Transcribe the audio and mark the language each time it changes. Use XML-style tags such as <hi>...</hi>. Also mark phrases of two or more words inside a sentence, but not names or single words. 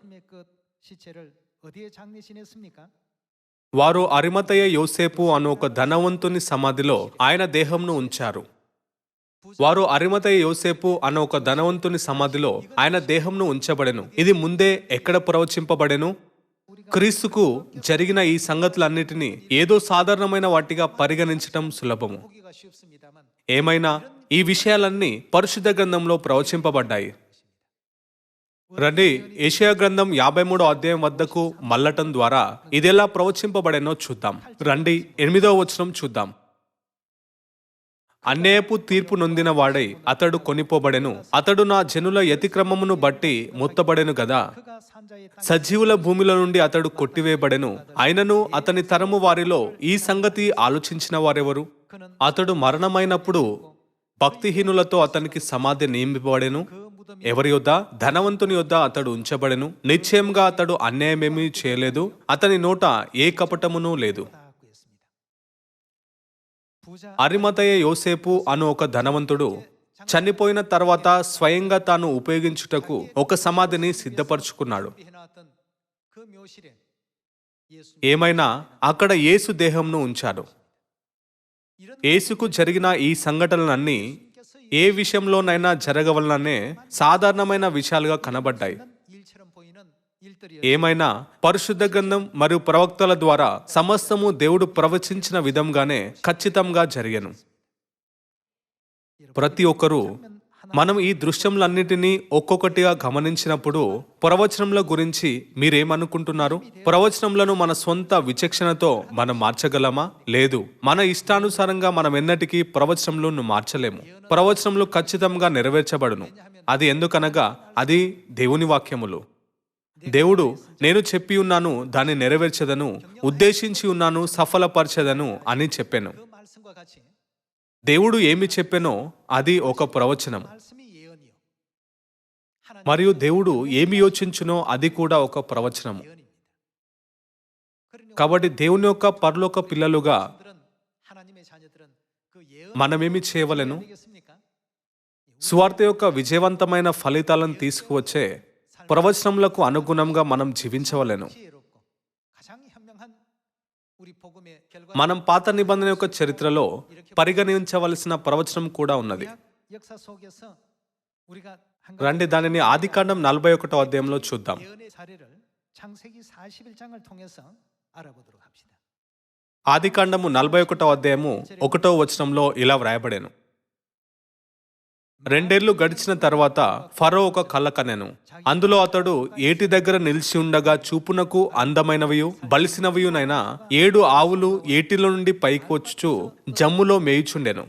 <te>వారు అరిమతయ యోసేపు అను ఒక ధనవంతుని సమాధిలో ఆయన దేహంను ఉంచారు. వారు అరిమతయ యోసేపు అన్న ఒక ధనవంతుని సమాధిలో ఆయన దేహంను ఉంచబడెను. ఇది ముందే ఎక్కడ ప్రవచింపబడెను? క్రీస్తుకు జరిగిన ఈ సంగతులన్నిటినీ ఏదో సాధారణమైన వాటిగా పరిగణించటం సులభము.</te> <ko>보기가 쉽습니다만</ko> <te>ఏమైనా ఈ విషయాలన్నీ పరిశుద్ధ గ్రంథంలో ప్రవచింపబడ్డాయి. రండి, యెషయా గ్రంథం 53వ అధ్యాయం వద్దకు మళ్ళటం ద్వారా ఇదెలా ప్రవచింపబడేనో చూద్దాం. రండి, 8వ వచనం చూద్దాం. అన్యాయపు తీర్పు నొందిన వాడై అతడు కొనిపోబడెను, అతడు నా జనుల యతిక్రమమును బట్టి మొత్తబడెను గదా.</te> <ko>그가 산자의 땅</ko> <te>సజీవుల భూమిలో నుండి అతడు కొట్టివేయబడెను. అయినను అతని తరము వారిలో ఈ సంగతి ఆలోచించిన వారెవరు? అతడు మరణమైనప్పుడు భక్తిహీనులతో అతనికి సమాధి నియమింపబడెను.</te> <ko>그 무덤이</ko> <te>ఎవరి యొద్ద? ధనవంతుని యొద్ద అతడు ఉంచబడెను. నిశ్చయంగా అతడు అన్యాయమేమీ చేయలేదు, అతని నోట ఏ కపటమును లేదు.</te> <ko>닫고 있습니다. 부자</ko> <te>అరిమతయ యోసేపు అను ఒక ధనవంతుడు చనిపోయిన తర్వాత స్వయంగా తాను ఉపయోగించుటకు ఒక సమాధిని సిద్ధపరచుకున్నాడు.</te> <ko>해놨던 그 묘실에 예수</ko> <te>ఏమైనా అక్కడ యేసు దేహంను ఉంచాడు.</te> <ko>이런</ko> <te>యేసుకు జరిగిన ఈ సంఘటనలన్నీ</te> <ko>께서</ko> <te>ఏ విషయంలోనైనా జరగవలననే సాధారణమైన విషయాలుగా కనబడ్డాయి.</te> <ko>일처럼 보이는 일들이</ko> <te>ఏమైనా పరిశుద్ధ గ్రంథం మరియు ప్రవక్తల ద్వారా సమస్తము దేవుడు ప్రవచించిన విధంగానే ఖచ్చితంగా జరిగెను. ప్రతి ఒక్కరూ మనం ఈ దృశ్యములన్నిటినీ ఒక్కొక్కటిగా గమనించినప్పుడు ప్రవచనముల గురించి మీరేమనుకుంటున్నారు? ప్రవచనములను మన సొంత విచక్షణతో మనం మార్చగలమా? లేదు. మన ఇష్టానుసారంగా మనం ఎన్నటికీ ప్రవచనములను మార్చలేము. ప్రవచనములు ఖచ్చితంగా నెరవేర్చబడును. అది ఎందుకనగా అది దేవుని వాక్యములు. దేవుడు నేను చెప్పి ఉన్నాను, దాన్ని నెరవేర్చదను, ఉద్దేశించి ఉన్నాను, సఫలపరచదను అని చెప్పాను.</te> <ko>그 말씀과 같이</ko> <te>దేవుడు ఏమి చెప్పెనో అది ఒక ప్రవచనం.</te> <ko>말씀이 예언이요. 하나님</ko> <te>మరియు దేవుడు ఏమి యోచించునో అది కూడా ఒక ప్రవచనము.</te> <ko>예언입니다. 그러니</ko> <te>కాబట్టి దేవుని యొక్క పరలోక పిల్లలుగా</te> <ko>우리들은 하나님의 자녀들은 그 예언</ko> <te>మనమేమి చేయవలెను?</te> <ko>되겠습니까?</ko> <te>సువార్త యొక్క విజయవంతమైన ఫలితాలను తీసుకువచ్చే ప్రవచనములకు అనుగుణంగా మనం జీవించవలెను.</te> <ko>지혜롭고 가장 현명한 우리 복음의 결과</ko> <te>మనం పాత నిబంధన యొక్క చరిత్రలో పరిగణించవలసిన ప్రవచనం కూడా ఉన్నది.</te> <ko>역사 속에서 우리가 한</ko> <te>రండి, దానిని ఆదికాండం 41వ అధ్యాయంలో చూద్దాం.</te> <ko>예언의 사례를 창세기 41장을 통해서 알아보도록 합시다.</ko> <te>ఆదికాండము 41వ అధ్యాయము 1వ వచనంలో ఇలా వ్రాయబడెను. 2 ఏళ్లు గడిచిన తర్వాత ఫరో ఒక కల కనెను. అందులో అతడు ఏటి దగ్గర నిలిచి ఉండగా చూపునకు అందమైనవియు బలిసినవియునైనా 7 ఆవులు ఏటిలో నుండి పైకి వచ్చుచు జమ్ములో మేయుచుండెను.</te>